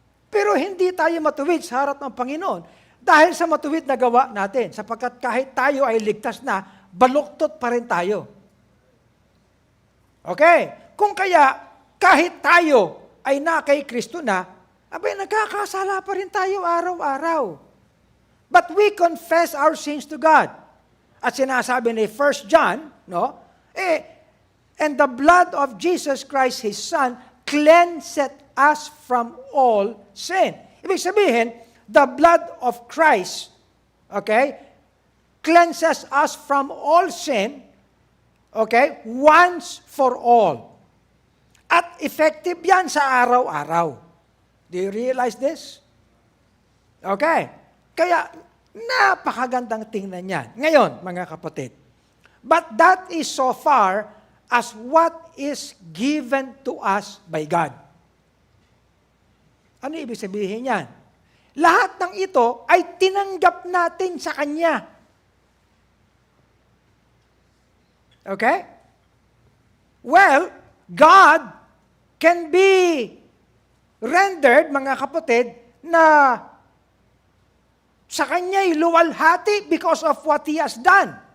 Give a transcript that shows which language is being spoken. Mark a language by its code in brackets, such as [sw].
[tl] Pero hindi tayo matuwid sa harap ng Panginoon dahil sa matuwid na gawa natin. Sapagkat kahit tayo ay ligtas na, baluktot pa rin tayo. Okay? Kung kaya, kahit tayo ay na kay Kristo na, abay, nagkakasala pa rin tayo araw-araw. [en] But we confess our sins to God. [tl] At sinasabi ni 1 John, no? [en] And the blood of Jesus Christ, His Son, cleanseth us from all sin. [tl] Ibig sabihin, [en] the blood of Christ, okay, cleanses us from all sin, okay, once for all. [tl] At effective yan sa araw-araw. [en] Do you realize this? Okay. [tl] Kaya, napakagandang tingnan yan. Ngayon, mga kapatid, [en] but that is so far as what is given to us by God. [tl] Ano ibig sabihin yan? Lahat ng ito ay tinanggap natin sa Kanya. [en] Okay? Well, God can be rendered, [tl] mga kapatid, na sa Kanya'y luwalhati [en] because of what He has done.